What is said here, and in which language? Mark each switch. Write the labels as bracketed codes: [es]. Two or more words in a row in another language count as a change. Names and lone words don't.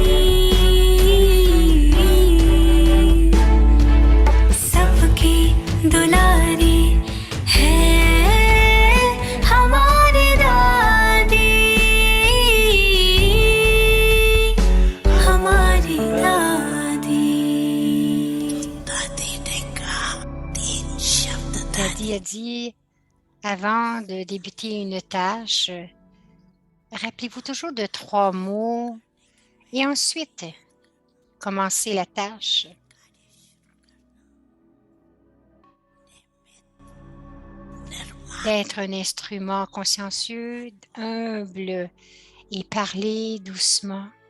[hi] सबकी दुलारी है हमारी दादी हमारी दादी दादी ने कहा 3 शब्द [fr] Daddy a dit, avant de débuter une tâche, rappelez-vous toujours de 3 mots et ensuite, commencez la tâche. D'être un instrument consciencieux, humble et parler doucement.